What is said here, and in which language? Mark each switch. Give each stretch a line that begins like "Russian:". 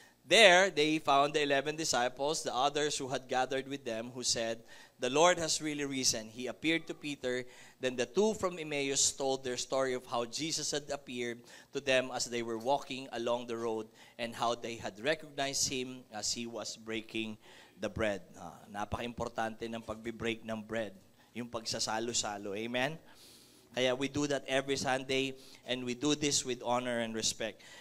English: There, they found the 11 disciples, the others who had gathered with them, who said, "The Lord has really risen." He appeared to Peter. Then the two from Emmaus told their story of how Jesus had appeared to them as they were walking along the road and how they had recognized Him as He was breaking the bread.
Filipino: Napaka-importante ng pagbe-break ng bread, yung pagsasalo-salo. Amen? Kaya
English: we do that every Sunday and we do this with honor and respect.